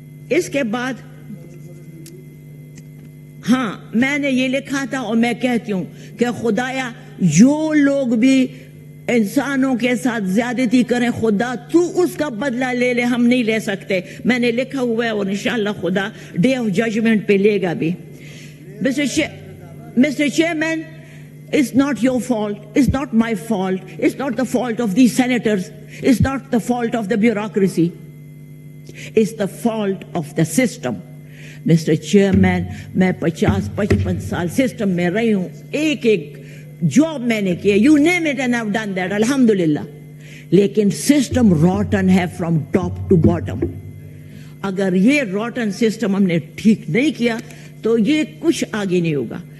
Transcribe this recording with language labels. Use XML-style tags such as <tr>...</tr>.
<ur>اس کے بعد ہاں میں نے یہ لکھا تھا اور میں کہتی ہوں کہ خدایا جو لوگ بھی انسانوں کے ساتھ زیادتی کریں خدا تو اس کا بدلہ لے لے، ہم نہیں لے سکتے. میں نے لکھا ہوا ہے اور انشاءاللہ خدا ڈے آف ججمنٹ پہ لے گا بھی.</ur> <en>Mr. Chairman, it's not your fault, it's not my fault, it's not the fault of these senators, it's not the fault of the bureaucracy, it's the fault of the system. Mr.</en> <ur>Chairman, میں 50-55 سال system میں رہی ہوں، ایک job میں نے کی،</ur> <en>you name it and I've done that,</en> <ur>الحمدللہ. لیکن سسٹم روٹن ہے</ur> <en>From top to bottom.</en> <ur>اگر یہ روٹن سسٹم ہم نے ٹھیک نہیں کیا تو یہ کچھ آگے نہیں ہوگا.</ur>